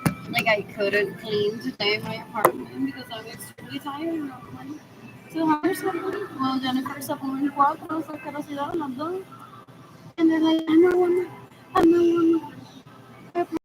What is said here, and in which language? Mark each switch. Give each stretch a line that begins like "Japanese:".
English: Like I couldn't clean today my apartment because I'm extremely tired. And I'm like, 200 something.
Spanish: Well, Jennifer sacó un 4, asquerosidad, las dos.
English: And they're like, I'm not one.